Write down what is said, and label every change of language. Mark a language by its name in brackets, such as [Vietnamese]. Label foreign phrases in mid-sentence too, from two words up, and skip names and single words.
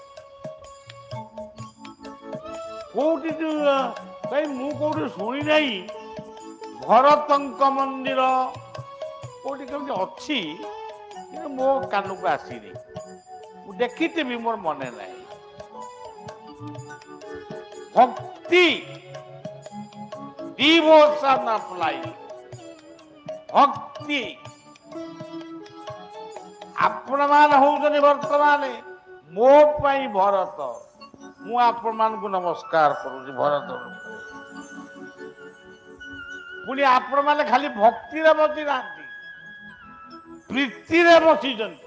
[Odia] କୋଉଠି ଭାଇ ମୁଁ କୋଉଠି ଶୁଣି ନାହିଁ ଭରତଙ୍କ ମନ୍ଦିର କୋଉଠି କେମିତି ଅଛି, କିନ୍ତୁ ମୋ କାନକୁ ଆସିନି। ମୁଁ ଦେଖିଥିବି, ମୋର ମନେ ନାହିଁ। ଭକ୍ତି [English] devotion of life, [Odia] ভক্তি। ଆପଣମାନେ ହଉଛନ୍ତି ବର୍ତ୍ତମାନ ମୋ ପାଇଁ ଭରତ। ମୁଁ ଆପଣମାନଙ୍କୁ ନମସ୍କାର କରୁଛି ଭରତ। ପୁଣି ଆପଣମାନେ ଖାଲି ଭକ୍ତିରେ ବସି ନାହାନ୍ତି, ପ୍ରୀତିରେ ବସିଛନ୍ତି।